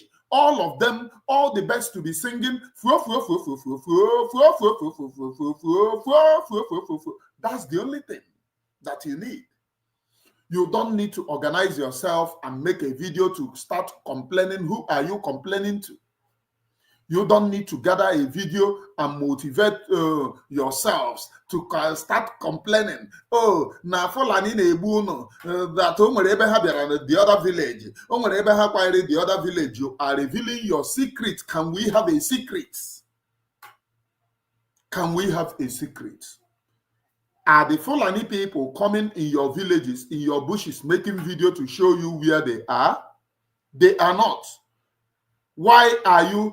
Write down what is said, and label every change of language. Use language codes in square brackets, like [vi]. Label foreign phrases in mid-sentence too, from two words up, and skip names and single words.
[en] All of them, all the birds to be singing. That's the only thing that you need. You don't need to organize yourself and make a video to start complaining. Who are you complaining to? You don't need to gather a video and motivate yourselves to start complaining. [ig] Oh, na Fulani na-egbu unu that o nwere ebe ha bịara [en] the other village. [ig] O nwere ebe ha kwanyere [en] the other village. You are revealing your secret. Can we have a secret? Can we have a secret? Are the Fulani people coming in your villages, in your bushes, making video to show you where they are? They are not. Why are you?